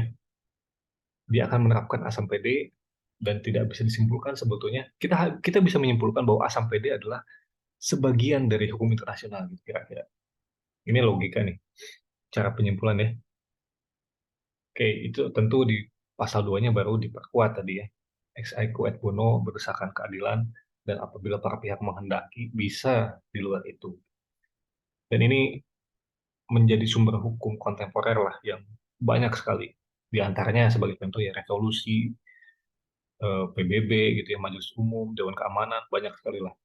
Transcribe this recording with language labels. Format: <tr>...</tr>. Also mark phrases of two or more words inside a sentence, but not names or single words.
<id>Dia akan menerapkan A sampai D dan tidak bisa disimpulkan sebetulnya. Kita bisa menyimpulkan bahwa A sampai D adalah sebagian dari hukum internasional gitu kira-kira. Ini logika nih, cara penyimpulan ya. Oke, itu tentu di pasal 2-nya baru diperkuat tadi ya.</id> <la>Ex aequo et bono</la> <id>berdasarkan keadilan dan apabila para pihak menghendaki bisa di luar itu. Dan ini menjadi sumber hukum kontemporer lah yang banyak sekali. Di antaranya sebagai contoh ya resolusi, PBB gitu ya, Majelis Umum, Dewan Keamanan, banyak sekali lah.</id>